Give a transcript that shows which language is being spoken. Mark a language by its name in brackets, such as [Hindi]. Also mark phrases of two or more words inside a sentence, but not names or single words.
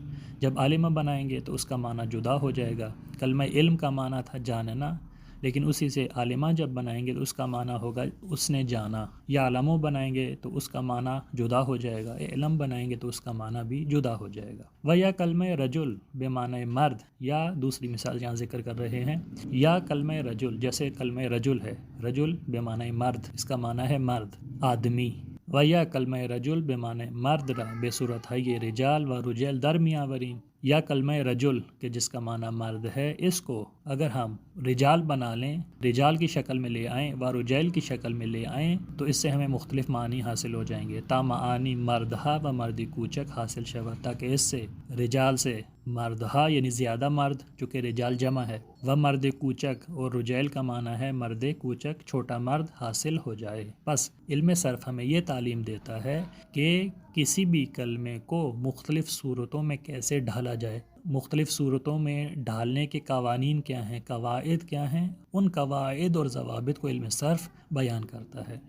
[Urdu] جب عالمہ بنائیں گے تو اس کا معنی جدا ہو جائے گا۔ کلمہ علم کا معنی تھا جاننا، لیکن اسی سے عالمہ جب بنائیں گے تو اس کا معنی ہوگا اس نے جانا، یا علمو بنائیں گے تو اس کا معنی جدا ہو جائے گا، علم بنائیں گے تو اس کا معنی بھی جدا ہو جائے گا۔ [Persian] و یا کلمہ رجل بے معنی مرد، [Urdu] یا دوسری مثال یہاں ذکر کر رہے ہیں، یا کلمہ رجل، جیسے کلمہ رجل ہے، [Persian] رجل بے معنی مرد، [Urdu] اس کا معنی ہے مرد، آدمی۔ [Persian] و یا کلمہ رجل بے معنی مرد را بے صورت ہے رجال و رجال در می آوریم، [Urdu] یا کلمہ رجل کہ جس کا معنی مرد ہے، اس کو اگر ہم رجال بنا لیں، رجال کی شکل میں لے آئیں و رجیل کی شکل میں لے آئیں، تو اس سے ہمیں مختلف معنی حاصل ہو جائیں گے، [Persian] تا معانی مردہا و مردی کوچک حاصل شود، [Urdu] تاکہ اس سے رجال سے مردہا یعنی زیادہ مرد چونکہ رجال جمع ہے، [Persian] و مرد کوچک [Urdu] اور رجیل کا معنی ہے [Persian] مرد کوچک [Urdu] چھوٹا مرد حاصل ہو جائے۔ بس علم صرف ہمیں یہ تعلیم دیتا ہے کہ کسی بھی کلمے کو مختلف صورتوں میں کیسے ڈھالا جائے، مختلف صورتوں میں ڈھالنے کے قوانین کیا ہیں، قواعد کیا ہیں، ان قواعد اور ضوابط کو علم صرف بیان کرتا ہے۔